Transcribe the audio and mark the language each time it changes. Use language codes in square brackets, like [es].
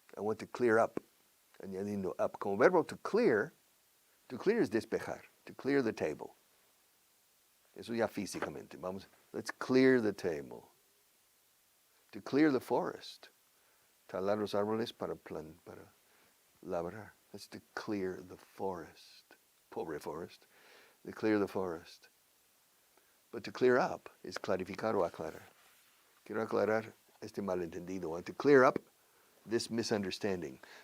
[en] I want to clear up. Añadiendo up. Como verbo to clear es despejar. To clear the table. [es] Eso ya físicamente. [en] Vamos, let's clear the table. To clear the forest. [es] Talar los árboles para labrar. [en] That's to clear the forest. Pobre forest. To clear the forest. But to clear up is [es] clarificar o aclarar. Quiero aclarar este malentendido. [en] I want to clear up this misunderstanding.